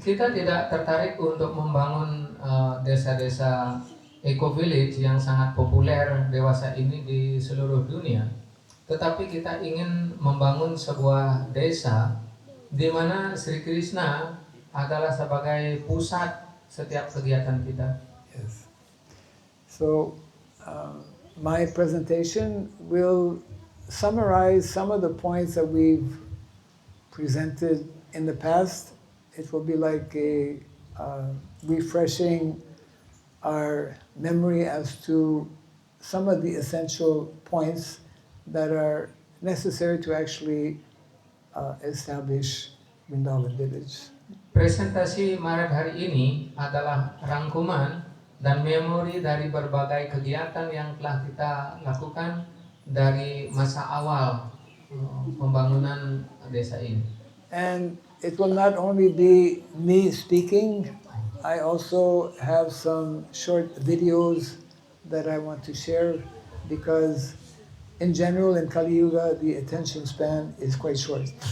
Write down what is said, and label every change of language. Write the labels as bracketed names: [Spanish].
[Indonesian] Kita tidak tertarik untuk membangun desa-desa eco-village yang sangat populer dewasa ini di seluruh dunia, tetapi kita ingin membangun sebuah desa di mana Sri Krishna adalah sebagai pusat setiap kegiatan kita. [English] Yes. So, my presentation will summarize some of the points that we've presented in the past. It will be like a refreshing our memory as to some of the essential points that are necessary to actually establish Vrindavan village. [Indonesian] Presentasi Maret hari ini adalah rangkuman dan memori dari berbagai kegiatan yang telah kita lakukan dari masa awal pembangunan desa ini. [English] And it will not only be me speaking, I also have some short videos that I want to share because in general in Kali Yuga the attention span is quite short.